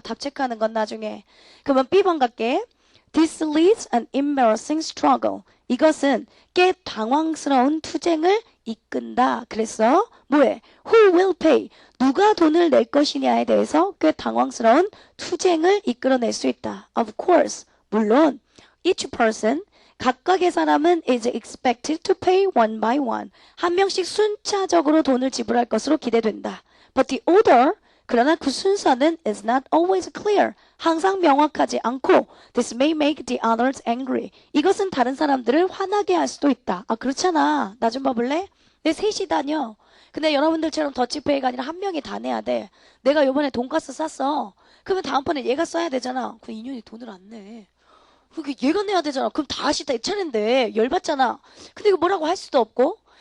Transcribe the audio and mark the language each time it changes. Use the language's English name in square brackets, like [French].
[Korean] 답 체크하는 건 나중에. 그러면 B번 갈게. [English] This leads an embarrassing struggle. [Korean] 이것은 꽤 당황스러운 투쟁을 이끈다. 그랬어? 뭐해? [English] Who will pay? [Korean] 누가 돈을 낼 것이냐에 대해서 꽤 당황스러운 투쟁을 이끌어낼 수 있다. Of course. 물론 [English] each person [Korean] 각각의 사람은 [English] is expected to pay one by one. [Korean] 한 명씩 순차적으로 돈을 지불할 것으로 기대된다. [English] But the order, [Korean] 그러나 그 순서는 [English] is not always clear. [Korean] 항상 명확하지 않고 [English] this may make the others angry. [Korean] 이것은 다른 사람들을 화나게 할 수도 있다. 그렇잖아. 나 좀 봐볼래? 내 셋이 다녀. 근데 여러분들처럼 더치페이가 아니라 한 명이 다 내야 돼. 내가 요번에 돈가스 쌌어. 그러면 다음번에 얘가 써야 되잖아. 그 인연이 돈을 안 내. 그게 얘가 내야 되잖아. 그럼 다시 내 차례인데 열받잖아. 근데 이거 뭐라고 할 수도 없고.